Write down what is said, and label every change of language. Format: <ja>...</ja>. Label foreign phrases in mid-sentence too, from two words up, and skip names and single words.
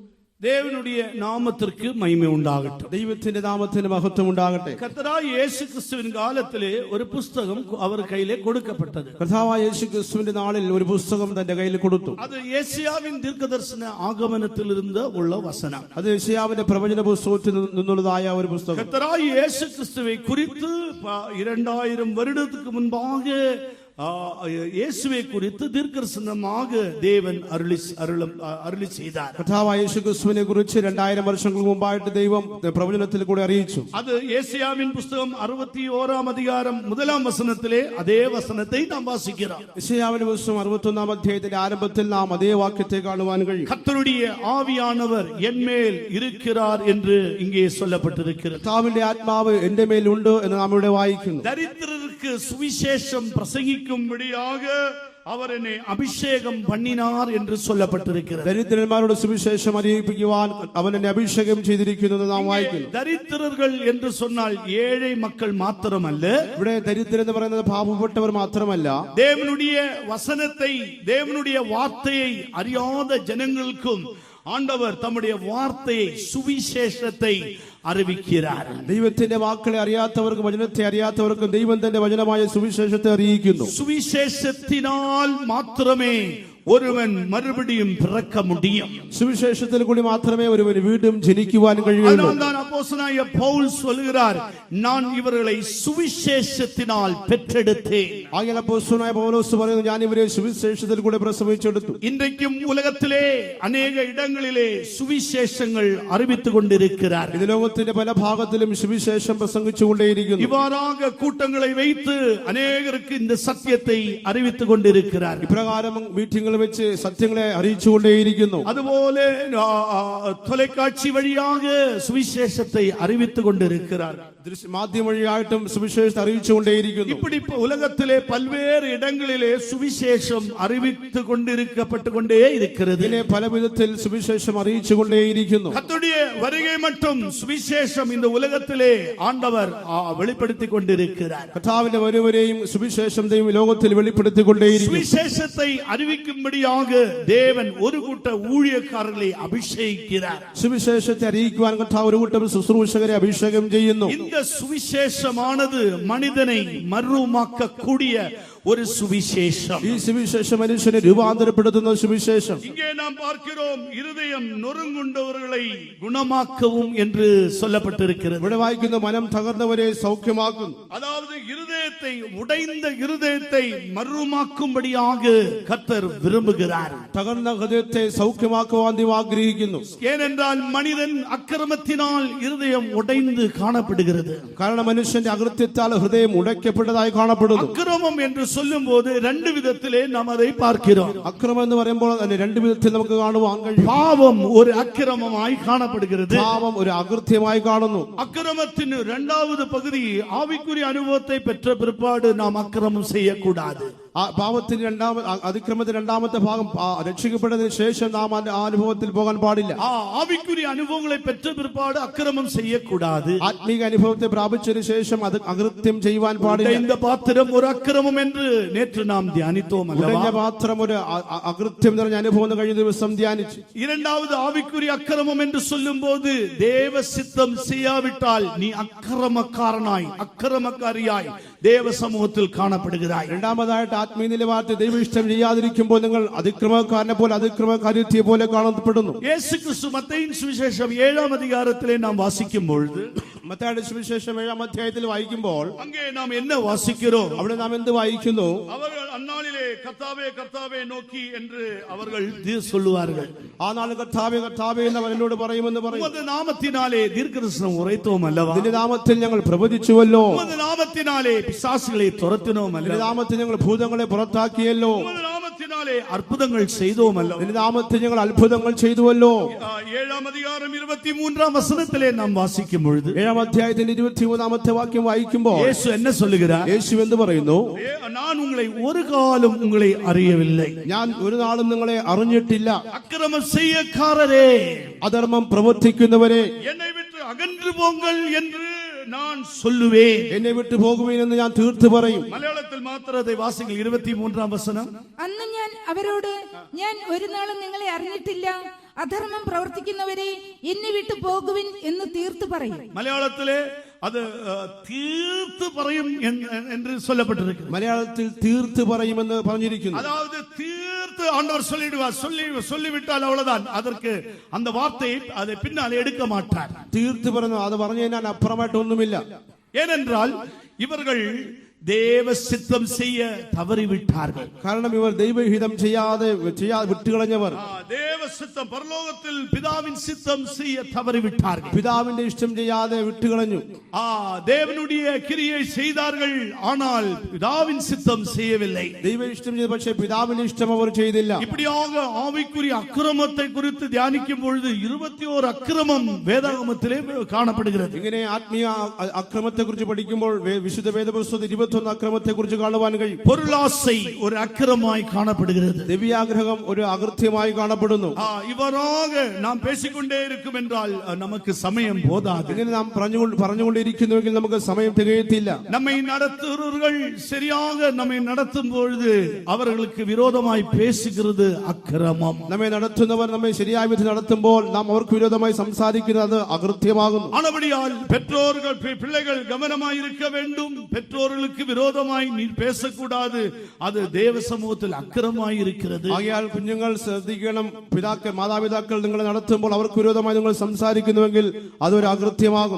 <ta>தேவனுடைய நாமத்திற்கு மகிமை உண்டாகட்டும்.</ta> <ml>ദൈവത്തിന്റെ നാമത്തിന് മഹത്വം ഉണ്ടാകട്ടെ.</ml> <ta>கர்த்தராகிய இயேசு கிறிஸ்துவின் காலத்திலே ஒரு புத்தகம் அவர் கையிலே கொடுக்கப்பட்டது.</ta> <ml>കർത്താവായ യേശു ക്രിസ്തുവിന്റെ നാളിൽ ഒരു പുസ്തകം തന്റെ കയ്യിൽ കൊടുത്തു.</ml> <ta>அது ஏசாயாவின் தீர்க்கதரிசன ஆகமனத்திலிருந்து உள்ள வசனம்.</ta> <ml>അത് യെശയ്യാവിന്റെ പ്രവചന പുസ്തകത്തിൽ നിന്നുള്ളതായ ഒരു പുസ്തകം.</ml> <ta>கர்த்தராகிய இயேசு கிறிஸ்துவை குறித்து 2000 வருடத்துக்கு முன்பாக இயேசுவை குறித்து தீர்க்கதரிசனமாக தேவன் அருளி செய்தார்.</ta> <ml>കർത്താവായ യേശു ക്രിസ്തുവിനെ കുറിച്ച് 2000 വർഷങ്ങൾക്ക് മുമ്പായിട്ട് ദൈവം പ്രവചനത്തിൽ കൂടി അറിയിച്ചു.</ml> <ta>அது ஏசாயாவின் புத்தகம் 61 அதிகாரம் 1 வசனத்திலே அதே வசனத்தை நாம் வாசிக்கிறோம்.</ta> <ml>യെശയ്യാവിന്റെ പുസ്തകം 61 അധ്യായത്തിന്റെ ആരംഭത്തിൽ നാം അതേ വാക്യത്തെ കാണുവാൻ കഴിയും.</ml> <ta>கர்த்தருடைய ஆவியானவர் என்மேல் இருக்கிறார் என்று இங்கே சொல்லப்பட்டிருக்கிறது.</ta> <ml>കർത്താവിന്റെ ആത്മാവ് എന്റെ മേലുണ്ട് എന്ന് നാം ഇവിടെ വായിക്കുന്നു.</ml> <ta>தரித்திரருக்கு சுவிசேஷம் பிரசங்கிக்கும்படியாக அவர் என்னை அபிஷேகம் பண்ணினார் என்று சொல்லப்பட்டிருக்கிறது.</ta> <ml>ദരിദ്രന്മാരുടെ സുവിശേഷം അറിയിപ്പിക്കുവാൻ അവൻ എന്നെ അഭിഷേകം ചെയ്തിരിക്കുന്നു എന്ന് നാം വായിക്കുന്നു.</ml> <ta>தரித்திரர்கள் என்று சொன்னால் ஏழை மக்கள் மாத்திரமல்ல.</ta> <ml>ഇവിടെ ദരിദ്രർ എന്ന് പറയുന്നത് പാവപ്പെട്ടവർ മാത്രമല്ല,</ml> <ta>தேவனுடைய வசனத்தை தேவனுடைய வார்த்தையை அறியாத ஜனங்களுக்கும் ஆண்டவர் தம்முடைய வார்த்தையை சுவிசேஷத்தை അറിയിக்கிறார்.</ta> <ml>ദൈവത്തിന്റെ വാക്കുകളെ അറിയാത്തവർക്കും വചനത്തെ അറിയാത്തവർക്കും ദൈവം തന്റെ വചനമായ സുവിശേഷത്തെ അറിയിക്കുന്നു.</ml> <ta>சுவிசேஷத்தினால் மாத்திரமே ஒருவன் மறுபடியும் பிறக்க முடியும்.</ta> <ml>സുവിശേഷത്തിൽ കൂടി മാത്രമേ ഒരുവന് വീണ്ടും ജനിക്കുവാൻ കഴിയുള്ളൂ.</ml> <ta>அதனால்தான் அப்போஸ்தலனாகிய பவுல் சொல்கிறார், நான் இவர்களை சுவிசேஷத்தினால் பெற்றெடுத்தேன்.</ta> <ml>ആകയാൽ അപ്പോസ്തലനായ പൗലോസ് പറയുന്നു, ഞാൻ ഇവരെ സുവിശേഷത്തിൽ കൂടി പ്രസവിച്ചെടുത്തു.</ml> <ta>இன்றைக்கும் உலகத்திலே அநேக இடங்களிலே சுவிசேஷங்கள் அறிவித்துக் கொண்டிருக்கிறார்.</ta> <ml>ഇത് ലോകത്തിന്റെ പല ഭാഗത്തിലും സുവിശേഷം പ്രസംഗിച്ചുകൊണ്ടേയിരിക്കുന്നു.</ml> <ta>இவ்வாறாக கூட்டங்களை வைத்து அநேகருக்கு இந்த சத்தியத்தை அறிவித்துக் கொண்டிருக்கிறார்.</ta> <ml>ഇപ്രകാരം മീറ്റിംഗുകൾ വെച്ച് സത്യങ്ങളെ അറിയിച്ചുകൊണ്ടേയിരിക്കുന്നു.</ml> <ta>അതുപോലെ தொலைக்காட்சி வழியாக சுவிசேஷத்தை அறிவித்துக் கொண்டிருக்கிறார்.</ta> <ml>മാധ്യമ വഴിയായിട്ടും സുവിശേഷത്തെ അറിയിച്ചുകൊണ്ടേയിരിക്കുന്നു.</ml> <ta>இப்படி உலகத்திலே பல்வேறு இடங்களிலே சுவிசேஷம் அறிவித்துக் கொண்டிருக்கப்பட்டு கொண்டே இருக்கிறது.</ta> <ml>ഇതിനെ പല വിധത്തിൽ സുവിശേഷം അറിയിച്ചുകൊണ്ടേയിരിക്കുന്നു.</ml> <ta>கர்த்தருடைய வருகை மட்டும் சுவிசேஷம் இந்த உலகத்திலே ஆண்டவர் வெளிப்படுத்திக் கொண்டிருக்கிறார்.</ta> <ml>കർത്താവിന്റെ വരവരെയും സുവിശേഷം ദൈവം ലോകത്തിൽ വെളിപ്പെടുത്തിക്കൊണ്ടേയിരിക്കുന്നു.</ml> <ta>சுவிசேஷத்தை அறிவிக்கும்படியாக தேவன் ஒரு கூட்ட ஊழியக்காரர்களை அபிஷேகிக்கிறார்.</ta> <ml>സുവിശേഷത്തെ അറിയിക്കുവാൻ കർത്താവ് ഒരു കൂട്ടം ശുശ്രൂഷകരെ അഭിഷേകം ചെയ്യുന്നു.</ml> <ta>இந்த சுவிசேஷமானது மனிதனை மறுரூபமாக்க கூடிய ஒரு சுவிசேஷம்.</ta> <ml>ഈ സുവിശേഷം മനുഷ്യനെ രൂപാന്തരപ്പെടുത്തുന്ന സുവിശേഷം.</ml> <ta>இங்கே நாம் பார்க்கிறோம், இருதயம் நொறுங்குண்டவர்களை குணமாக்கவும் என்று சொல்லப்பட்டிருக்கிறது.</ta> <ml>ഇവിടെ വായിക്കുന്നു, മനം തകർന്നവരെ സൗഖ്യമാക്കുന്നു.</ml> <ta>அதாவது இருதயத்தை உடைந்த இருதயத்தை மறுரூபமாக்கும்படியாக கர்த்தர் விரும்புகிறார்.</ta> <ml>തകർന്ന ഹൃദയത്തെ സൗഖ്യമാക്കുവാൻ ദൈവം ആഗ്രഹിക്കുന്നു.</ml> <ta>ஏனென்றால் மனிதன் அக்கிரமத்தினால் இருதயம் உடைந்து காணப்படுகிறது.</ta> <ml>കാരണം മനുഷ്യന്റെ അകൃത്യത്താൽ ഹൃദയം ഉടയ്ക്കപ്പെട്ടതായി കാണപ്പെടുന്നു.</ml> <ta>அக்கிரமம் என்று சொல்லும் போது ரெண்டு விதத்திலே நாம் அதை பார்க்கிறோம்.</ta> <ml>അക്രമം എന്ന് പറയുമ്പോൾ തന്നെ രണ്ട് വിധത്തിൽ നമുക്ക് കാണുവാൻ കഴിയും.</ml> <ta>பாவம் ஒரு அக்கிரமமாய் காணப்படுகிறது.</ta> <ml>പാപം ഒരു അകൃത്യമായി കാണുന്നു.</ml> <ta>அக்கிரமத்தின் இரண்டாவது பகுதி ஆவிக்குரிய அனுபவத்தை பெற்ற பிற்பாடு நாம் அக்கிரமம் செய்யக்கூடாது.</ta> <ml>പാപത്തിന്റെ അതിക്രമത്തിന്റെ രണ്ടാമത്തെ ഭാഗം രക്ഷിക്കപ്പെട്ടതിന് ശേഷം നാം ആ അനുഭവത്തിൽ പോകാൻ പാടില്ല.</ml> <ta>ஆவிக்குரிய அனுபவங்களை பெற்ற பிற்பாடு அக்கிரமம் செய்யக்கூடாது.</ta> <ml>ആത്മീക അനുഭവത്തെ പ്രാപിച്ചതിന് ശേഷം അത് അകൃത്യം ചെയ്യുവാൻ പാടില്ല.</ml> <ta>இந்த பாத்திரம் ஒரு அக்கிரமம் என்று நேற்று நாம் தியானித்தோம் அல்லவா?</ta> <ml>ഉടഞ്ഞ പാത്രം ഒരു അകൃത്യം നിറഞ്ഞ അനുഭവം കഴിഞ്ഞ ദിവസം ധ്യാനിച്ചു.</ml> <ta>இரண்டாவது ஆவிக்குரிய அக்கிரமம் என்று சொல்லும் போது தேவ சித்தம் செய்யாவிட்டால் நீ அக்கிரமக்காரனாய் அக்கிரமக்காரியாய் தேவ சமூகத்தில் காணப்படுகிறாய்.</ta> <ml>രണ്ടാമതായിട്ട് ആത്മീയ നിലവാരത്തിൽ ദൈവ ഇഷ്ടം ചെയ്യാതിരിക്കുമ്പോൾ നിങ്ങൾ അതിക്രമക്കാരനെ പോലെ അതിക്രമകാരിയെ പോലെ കാണപ്പെടുന്നു.</ml> <ta>இயேசு கிறிஸ்து மத்தேயின் சுவிசேஷம் 7 அதிகாரத்திலே நாம் வாசிக்கும் பொழுது,</ta> <ml>മത്തായിയുടെ സുവിശേഷം 7 അധ്യായത്തിൽ വായിക്കുമ്പോൾ</ml> <ta>அங்கே நாம் என்ன வாசிக்கிறோம்?</ta> <ml>അവിടെ നാം എന്ത് വായിക്കുന്നു?</ml> <ta>அவர்கள் அந்நாளிலே கர்த்தாவே கர்த்தாவே நோக்கி என்று அவர்கள் சொல்லுவார்கள்.</ta> <ml>ആ നാൾ കർത്താവേ കർത്താവേ എന്ന് അവൻ എന്നോട് പറയുമെന്ന് പറയും.</ml> <ta>உமது நாமத்தினாலே தீர்க்கதரிசனம் உரைத்தோம் அல்லவா?</ta> <ml>നിന്റെ നാമത്തിൽ ഞങ്ങൾ പ്രവചിച്ചുവല്ലോ.</ml> <ta>உமது நாமத்தினாலே பிசாசுகளை തുരത്തിனோம்</ta> <ml>നിന്റെ</ml> <ta>அல்லவா?</ta> <ml>നാമത്തിൽ ഞങ്ങൾ ഭൂതങ്ങളെ പുറത്താക്കിയല്ലോ.</ml> <ta>உமது நாமத்தினாலே അത്ഭുതങ്ങൾ செய்தோம் அல்லவா?</ta> <ml>നിന്റെ നാമത്തിൽ ഞങ്ങൾ അത്ഭുതങ്ങൾ ചെയ്തുവല്ലോ.</ml> <ta>7 அதிகாரம் 23 வசனத்திலே நாம் வாசிக்கும் பொழுது</ta> <ml>7 അധ്യായത്തിന്റെ 23 വാക്യം വായിക്കുമ്പോൾ</ml> <ta>இயேசு என்ன சொல்லுகிறார்?</ta> <ml>യേശു എന്ത് പറയുന്നു?</ml> <ta>நான் உங்களை ஒரு காலம் உங்களை அறியவில்லை.</ta> <ml>ഞാൻ ഒരു നാളും നിങ്ങളെ അറിഞ്ഞിട്ടില്ല.</ml> <ta>அக்கிரமம் செய்யக்காரரே,</ta> <ml>അധർമ്മം പ്രവർത്തിക്കുന്നവരെ</ml> <ta>என்னை விட்டு அகன்று போங்கள் என்று நான் சொல்லுவேன்.</ta> <ml>എന്നെ വിട്ടു പോകുവീനെന്ന് ഞാൻ തീർത്തു പറയും.</ml> <ta>மலையாளத்தில் மாத்திரத்தை வாசிகள் 23 வசனம்.</ta> <ml>അന്ന് ഞാൻ അവരോട്, ഞാൻ ഒരു നാളും നിങ്ങളെ അറിഞ്ഞിട്ടില്ല, അധർമ്മം പ്രവർത്തിക്കുന്നവരെ എന്നെ വിട്ടു പോകുവിൻ എന്ന് തീർത്തു പറയും. മലയാളത്തിലെ അത് തീർത്ത് പറയും എന്ന് சொல்லப்பட்டிருக்கு. മലയാളത്തിൽ തീർത്തു പറയുമെന്ന് പറഞ്ഞിരിക്കുന്നു.</ml> <ta>அதாவது தீர்த்து ஆண்டவர் சொல்லிடுவார். சொல்லிவிட்டால் அவ்வளவுதான். அதற்கு அந்த வார்த்தையை அதை பின்னாலே எடுக்க மாட்டார்.</ta> <ml>തീർത്തു പറഞ്ഞു, അത് പറഞ്ഞു കഴിഞ്ഞാൽ അപ്പുറമായിട്ടൊന്നുമില്ല.</ml> <ta>ஏனென்றால் இவர்கள் தேவ சித்தம் செய்ய தவறிவிட்டார்கள்.</ta> <ml>കാരണം ഇവർ ദൈവഹിതം ചെയ്യാതെ വിട്ടുകളഞ്ഞവർ.</ml> <ta>தேவ சித்தம் பரலோகத்தில் பிதாவின் சித்தம் செய்ய தவறிவிட்டார்கள்.</ta> <ml>പിതാവിന്റെ ഇഷ്ടം ചെയ്യാതെ വിട്ടുകളഞ്ഞു.</ml> <ta>தேவனுடைய கிரியை செய்தார்கள், ஆனால் பிதாவின் சித்தம் செய்யவில்லை.</ta> <ml>ദൈവ ഇഷ്ടം ചെയ്തു, പക്ഷേ പിതാവിന്റെ ഇഷ്ടം അവർ ചെയ്തില്ല.</ml> <ta>இப்படியாக ஆவிக்குரிய அக்கிரமத்தை குறித்து தியானிக்கும் பொழுது 21 அக்கிரமம் வேதாகமத்திலே காணப்படுகிறது.</ta> <ml>ഇങ്ങനെ ആത്മീയ അക്രമത്തെ കുറിച്ച് പഠിക്കുമ്പോൾ വിശുദ്ധ വേദപുസ്തകത്തിൽ 21 അക്രമത്തെ കുറിച്ച് കാണുവാൻ കഴിയും.</ml> <ta>பொருளாசை ஒரு அக்கிரமமாய் காணப்படுகிறது.</ta> <ml>ദിവ്യാഗ്രഹം ഒരു അകൃത്യമായി കാണപ്പെടുന്നു.</ml> <ta>இவராக நாம் பேசிக்கொண்டே இருக்கும் என்றால் நமக்கு சமயம் போதாது.</ta> <ml>ഇങ്ങനെ നാം പറഞ്ഞുകൊണ്ടിരിക്കുന്നുവെങ്കിൽ നമുക്ക് സമയം തികയത്തില്ല.</ml> <ta>நம்மை நடத்துகிறவர்கள் சரியாக நம்மை நடத்தும் பொழுது அவர்களுக்கு விரோதமாய் பேசுகிறது அக்கிரமம்.</ta> <ml>നമ്മെ നടത്തുന്നവർ നമ്മെ ശരിയായ വിധത്തിൽ നടത്തുമ്പോൾ നാം അവർക്ക് വിരോധമായി സംസാരിക്കുന്നത് അകൃത്യമാകുന്നു.</ml> <ta>ஆனபடியால் பெற்றோர்கள் பிள்ளைகள் கவனமாய் இருக்க வேண்டும். பெற்றோர்களுக்கு விரோதமாய் நீ பேசக்கூடாது. அது தேவ சமூகத்தில் அக்கிரமமாய் இருக்கிறது.</ta> <ml>ആകയാൽ കുഞ്ഞുങ്ങൾ ശ്രദ്ധിക്കണം. മാതാപിതാക്കൾ നിങ്ങളെ നടത്തുമ്പോൾ അവർക്ക് വിരോധമായി നിങ്ങൾ സംസാരിക്കുന്നുവെങ്കിൽ അതൊരു അകൃത്യമാകും.</ml>